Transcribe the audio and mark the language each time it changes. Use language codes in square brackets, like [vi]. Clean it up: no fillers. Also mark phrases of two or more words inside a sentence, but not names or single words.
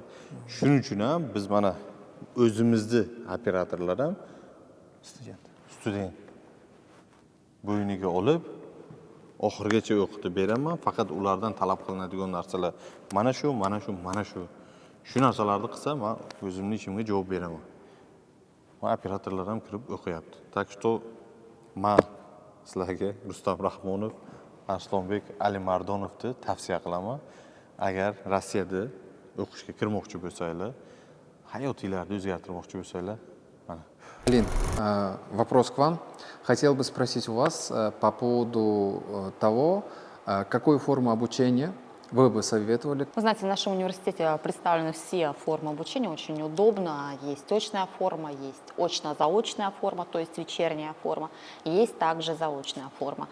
[uz] Shuning uchun ham biz mana o'zimizni operatorlar ham student bo'yniga olib oxirgacha o'qitib beraman. Faqat ulardan talab qilinadigan narsalar mana shu. Shu narsalarni qilsa, men o'zimning ishimga javob beraman. Va operatorlar ham kirib o'qiyapti. [ru] Так что [uz] men sizlarga Rustam Rahmonov, Arslonbek Alimardonovni tavsiya qilaman. Agar Rossiyada o'qishga kirmoqchi bo'lsanglar, hayotinglarni o'zgartirmoqchi bo'lsanglar, mana. [ru] Лин, вопрос к вам. Хотел бы спросить у вас по поводу того, какую форму обучения вы бы советовали? Вы знаете, в нашем университете представлены все формы обучения, очень удобно. Есть очная форма, есть очно-заочная форма, то есть вечерняя форма, есть также заочная форма.